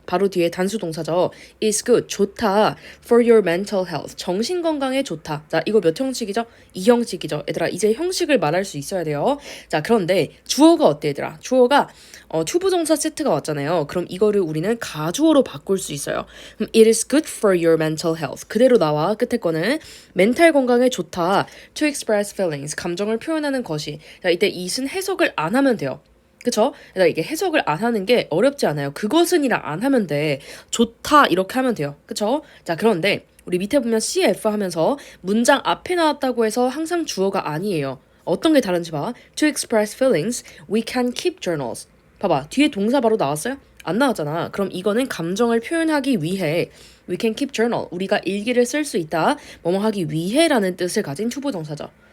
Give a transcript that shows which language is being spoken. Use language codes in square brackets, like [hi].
[ko] 바로 뒤에 단수 동사죠. [en] is good. [ko] 좋다. [en] for your mental health. [ko] 정신 건강에 좋다. 자, 이거 몇 형식이죠? 2형식이죠. 얘들아, 이제 형식을 말할 수 있어야 돼요. 자, 그런데 주어가 어때, 얘들아? 주어가 투부정사 세트가 왔잖아요. 그럼 이거를 우리는 가주어로 바꿀 수 있어요. 그럼 [en] it is good for your mental health. [ko] 그대로 나와. 끝에 거는 멘탈 건강에 좋다. [en] To express feelings. [ko] 감정을 표현하는 것이. 자, 이때 it은 해석을 안 하면 돼요. 그쵸? 그러니까 이게 해석을 안 하는 게 어렵지 않아요. 그것은이랑 안 하면 돼. 좋다 이렇게 하면 돼요. 그쵸? 자, 그런데 우리 밑에 보면 CF 하면서 문장 앞에 나왔다고 해서 항상 주어가 아니에요. 어떤 게 다른지 봐. [en] To express feelings, we can keep journals. [ko] 봐봐. 뒤에 동사 바로 나왔어요? 안 나왔잖아. 그럼 이거는 감정을 표현하기 위해 [en] we can keep journal. [ko] 우리가 일기를 쓸 수 있다. 뭐뭐 하기 위해라는 뜻을 가진 투부정사죠.